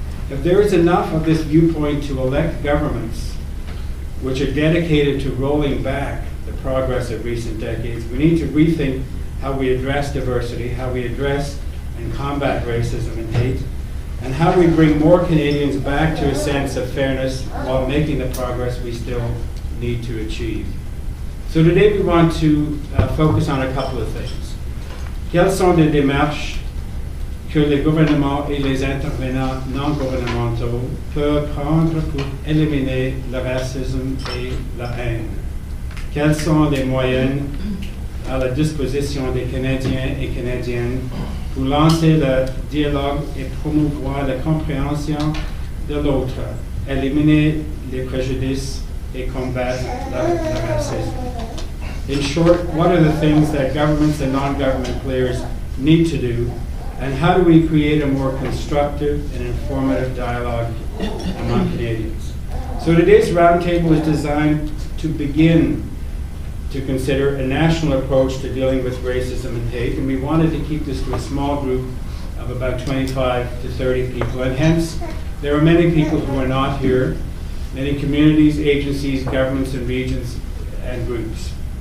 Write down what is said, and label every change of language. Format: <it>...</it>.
<en>If there is enough of this viewpoint to elect governments which are dedicated to rolling back the progress of recent decades, we need to rethink how we address diversity, how we address and combat racism and hate, and how we bring more Canadians back to a sense of fairness while making the progress we still need to achieve. So today we want to focus on a couple of things.</en> <fr>Quelles sont les démarches que les gouvernements et les intervenants non gouvernementaux peuvent prendre pour éliminer le racisme et la haine? Quels sont les moyens à la disposition des Canadiens et Canadiennes pour lancer le dialogue et promouvoir la compréhension de l'autre, éliminer les préjudices et combattre le racisme?</fr> <en>In short, what are the things that governments and non-government players need to do, and how do we create a more constructive and informative dialogue among Canadians? So today's roundtable is designed to begin to consider a national approach to dealing with racism and hate, and we wanted to keep this to a small group of about 25 to 30 people, and hence there are many people who are not here, many communities, agencies, governments, and regions and groups.</en>